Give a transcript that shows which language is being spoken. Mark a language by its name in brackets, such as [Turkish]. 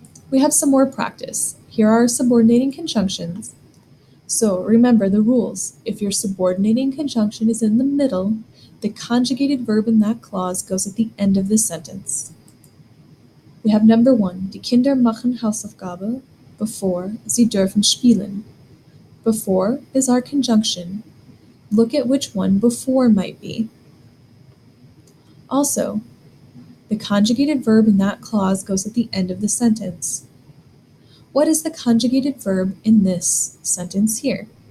[English] We have some more practice. Here are our subordinating conjunctions. So remember the rules. If your subordinating conjunction is in the middle, the conjugated verb in that clause goes at the end of the sentence. We have number 1, [German] die Kinder machen Hausaufgabe, bevor sie dürfen spielen. [English] Before is our conjunction. Look at which one before might be. Also, the conjugated verb in that clause goes at the end of the sentence. What is the conjugated verb in this sentence here?